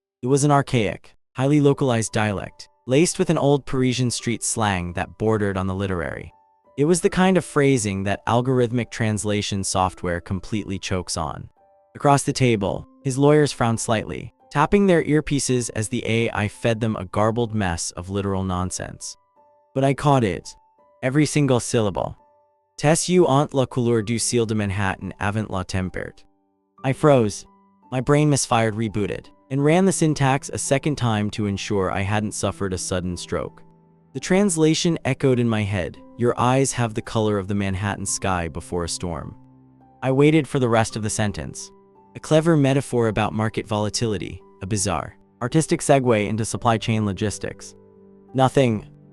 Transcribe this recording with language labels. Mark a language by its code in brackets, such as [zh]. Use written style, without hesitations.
[en] It was an archaic, highly localized dialect, laced with an old Parisian street slang that bordered on the literary. It was the kind of phrasing that algorithmic translation software completely chokes on. Across the table, his lawyers frowned slightly, tapping their earpieces as the AI fed them a garbled mess of literal nonsense. But I caught it. Every single syllable. [fr] "Tes you ont la couleur du ciel de Manhattan avant la tempête." [en] I froze. My brain misfired, rebooted, and ran the syntax a second time to ensure I hadn't suffered a sudden stroke. The translation echoed in my head. "Your eyes have the color of the Manhattan sky before a storm." I waited for the rest of the sentence. A clever metaphor about market volatility, a bizarre, artistic segue into supply chain logistics. Nothing.